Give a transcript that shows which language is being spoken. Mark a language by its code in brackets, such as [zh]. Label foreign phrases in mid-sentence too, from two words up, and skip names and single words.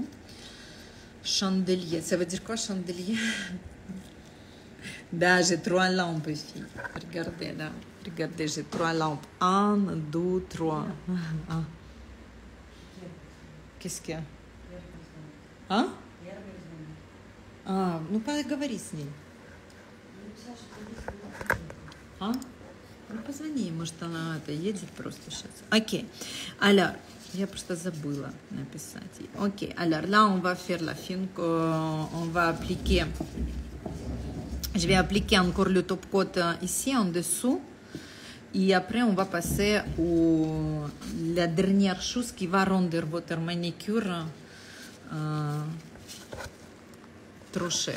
[fr] Chandelier. Ça veut dire quoi, chandelier? J'ai 3 lampes, filles. Regardez, là. Regardez, j'ai 3 lampes. 1, 2, 3. Qu'est-ce qu'il y a? [ru] Ну поговори с ней. Ну позвони, может она едет просто сейчас. Ok. Alors, я просто забыла написать. Ok. [fr] Alors là, on va faire la fine. On va appliquer. Je vais appliquer encore le top coat ici en dessous. Et après, on va passer à la dernière chose qui va rendre votre manicure trop chère.